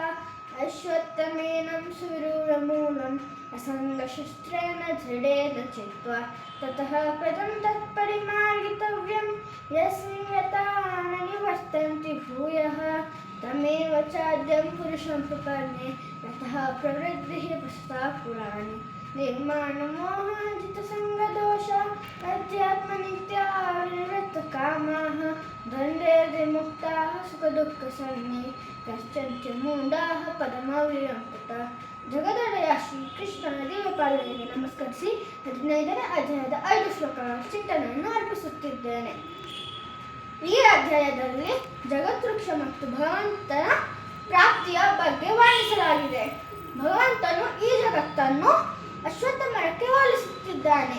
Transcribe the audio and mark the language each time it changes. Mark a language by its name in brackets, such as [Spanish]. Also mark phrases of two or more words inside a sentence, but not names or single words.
[Sanskrit] अश्वत्थमेनं सुविरूढमूलम् असङ्गशस्त्रेण दृढेन चित्वा ततः पदं तत्परिमार्गितव्यं यस्मिन् यतः न निवर्तन्ति भूयः तमेव चाद्यं पुरुषं प्रपन्ने यतः प्रवृत्तिः प्रस्तुता पुराणे। निर्माणमोहाजितसङ्गदोषा अध्यात्मनित्याः विनिवृत्तकामाः द्वन्द्वैर्विमुक्ताः सुखदुःखसन्नि कश्चन मूढाः पदमव्ययं तथा। [Kannada] ಜಗದೊಡೆಯ ಶ್ರೀಕೃಷ್ಣನ ದಿವ್ಯಪಾದಗಳಿಗೆ ನಮಸ್ಕರಿಸಿ 15ನೇ ಅಧ್ಯಾಯದ 5 ಶ್ಲೋಕಗಳ ಚಿಂತನೆಯನ್ನು ಅರ್ಪಿಸುತ್ತಿದ್ದೇನೆ. ಈ ಅಧ್ಯಾಯದಲ್ಲಿ ಜಗದ್ವೃಕ್ಷ ಮತ್ತು ಭಗವಂತನ ಪ್ರಾಪ್ತಿಯ ಬಗ್ಗೆ ವರ್ಣಿಸಲಾಗಿದೆ. ಭಗವಂತನು ಈ ಜಗತ್ತನ್ನು ಅಶ್ವತ್ಥ ಮರಕ್ಕೆ ಹೋಲಿಸುತ್ತಿದ್ದಾನೆ.